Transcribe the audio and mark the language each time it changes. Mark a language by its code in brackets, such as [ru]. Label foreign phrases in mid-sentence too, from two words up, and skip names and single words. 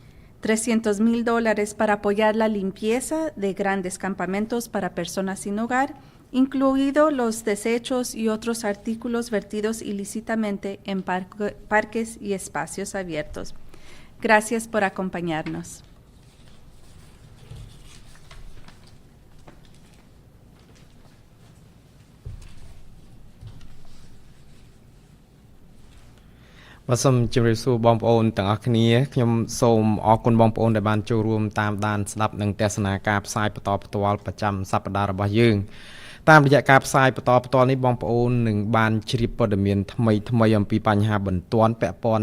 [es] $300,000 para apoyar la limpieza de grandes campamentos para personas sin hogar, incluidos los desechos y otros artículos vertidos ilícitamente en parques y espacios abiertos. Gracias por acompañarnos. [km] Soom ជំរាបសួរបងប្អូនទាំងអស់គ្នាខ្ញុំសូមអរគុណបងប្អូនដែលបានចូលរួមតាមដានស្ដាប់និងទស្សនាការផ្សាយបន្តផ្ទាល់ប្រចាំសប្តាហ៍របស់យើងតាមរយៈការផ្សាយបន្តផ្ទាល់នេះបងប្អូននឹងបានជ្រាបព័ត៌មានថ្មីអំពីបញ្ហាបន្ទាន់ពាក់ព័ន្ធ